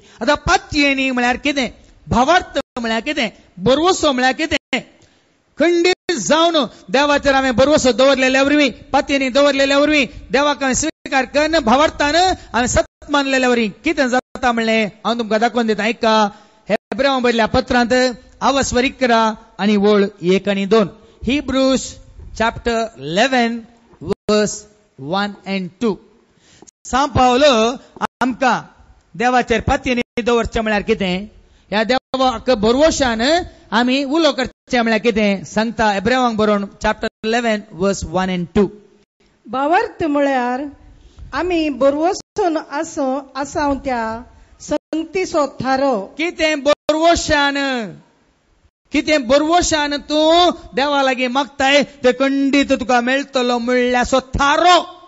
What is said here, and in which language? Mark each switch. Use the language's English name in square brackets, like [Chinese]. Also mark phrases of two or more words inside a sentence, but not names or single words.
[Konkani] आतां पातयेनी म्हळ्यार कितें भावार्थ म्हळ्यार कितें बरवसो म्हळ्यार कितें खंडीत जावन देवाचेर हांवें बरवसो दवरलेल्या वरवीं पातयेनी दवरलेल्या वरवीं देवाक हांवें स्विकार करन भावार्थान हांवें सत मानलेल्या वरवीं कितें जाता म्हणलें हांव तुमकां दाखोवन दिता. ऐका हेब्रेवांक बरयल्ल्या पत्रांत आवस्वरीक करा आनी वळ 1 आनी 2 [English] Hebrews chapter 11 verse 1 and 2. [Konkani] सांग पावलो आमकां देवाचेर पातयेनी दवरचें म्हळ्यार कितें ह्या देवाक भरवशान आमी उलो करचें म्हळ्यार कितें सांगता हेब्रेवांक बरोवन [English] chapter 11 verse 1 and 2. [Konkani] भावार्थ म्हळ्यार आमी बरवसून आसाव त्या संगतीचो थारो. कितें बरवशान तूं देवा लागीं मागताय ते खंडीत तुका मेळटलो म्हणल्यासो थारो.